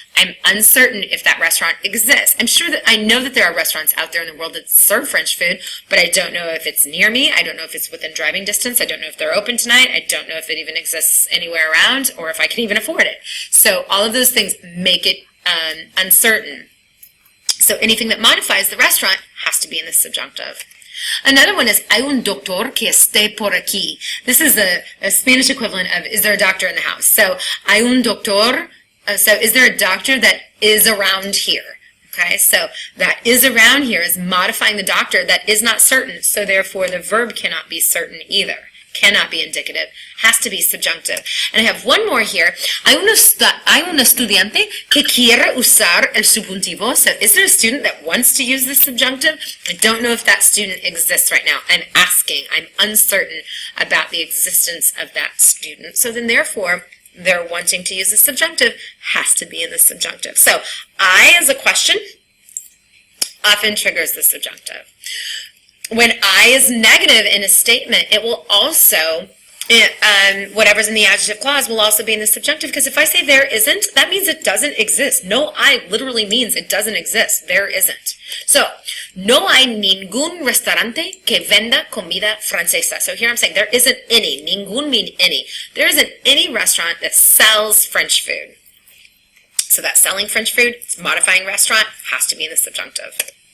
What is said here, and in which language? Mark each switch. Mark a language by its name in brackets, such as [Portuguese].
[English] I'm uncertain if that restaurant exists. I'm sure that I know that there are restaurants out there in the world that serve French food, but I don't know if it's near me. I don't know if it's within driving distance. I don't know if they're open tonight. I don't know if it even exists anywhere around or if I can even afford it. So all of those things make it uncertain. So anything that modifies the restaurant has to be in the subjunctive. Another one is, [Spanish] hay un doctor que esté por aquí. [English] This is a Spanish equivalent of, is there a doctor in the house? So, [Spanish] hay un doctor, [English] so is there a doctor that is around here? Okay, so that is around here is modifying the doctor that is not certain, so therefore the verb cannot be certain either. Cannot be indicative, has to be subjunctive. And I have one more here. [Spanish] Hay un estudiante que quiere usar el subjuntivo. [English] So is there a student that wants to use the subjunctive? I don't know if that student exists right now. I'm asking. I'm uncertain about the existence of that student. So then therefore, they're wanting to use the subjunctive has to be in the subjunctive. So I as a question often triggers the subjunctive. When I is negative in a statement, it will also, whatever's in the adjective clause will also be in the subjunctive, because if I say there isn't, that means it doesn't exist. [Spanish] No hay [English] literally means it doesn't exist. There isn't. [Spanish] So, no hay ningún restaurante que venda comida francesa. [English] So here I'm saying there isn't any. Ningún mean any. There isn't any restaurant that sells French food. So that selling French food, it's modifying restaurant, has to be in the subjunctive.